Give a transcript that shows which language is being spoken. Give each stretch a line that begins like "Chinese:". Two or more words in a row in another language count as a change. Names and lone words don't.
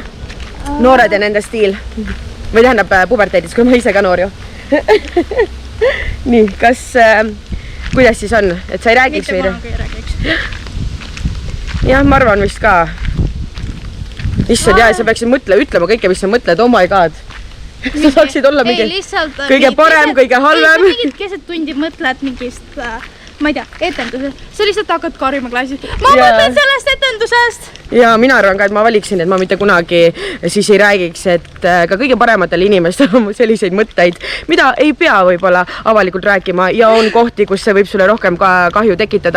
Estonian: Noored ja nende stiil. Või tähendab puberteedis, kui ma ise ka noor ju. Nii, kuidas siis on? Et sa ei räägiks või? Mitte kunagi ei räägiks. Jah, ma arvan vist ka. Issand, sa peaksid ütlema kõike, mis sa mõtled,
English: oh my god.
Estonian: Sa saaksid olla mingi kõige parem, kõige halvem. Mingid keset tundi mõtled mingist, ma ei tea, etendusest. Sa lihtsalt hakkad karjuma klaasis. Ma mõtlen sellest etendusest. Ja mina arvan ka, et ma valiksin, et ma mitte kunagi siis ei räägiks, et ka kõige parematel inimestel on selliseid mõtteid, mida ei pea võib-olla avalikult rääkima ja on kohti, kus see võib sulle rohkem kahju tekitada.